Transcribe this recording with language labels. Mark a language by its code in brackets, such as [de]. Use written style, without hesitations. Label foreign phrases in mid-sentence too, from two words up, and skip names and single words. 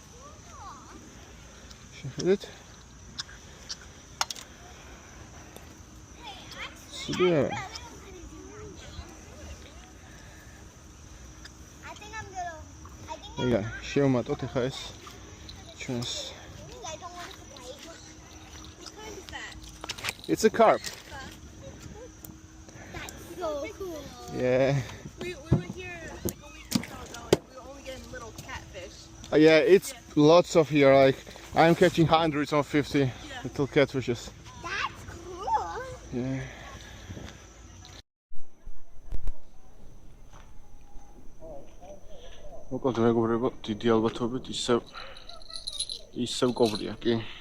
[ka] შეხედეთ. სულია. ეგა შევმატოთ ახლა ეს ჩვენს [en] It's a carp. That's so cool. Yeah. We were here like a week or so ago and we were only getting little catfish. Yeah, it's lots of here. Like I'm catching hundreds of 50 little catfishes. That's cool. Yeah. [ka] მოკლედ მეგობრებო, დიდი ალბათობით ისევ კობრია, კი.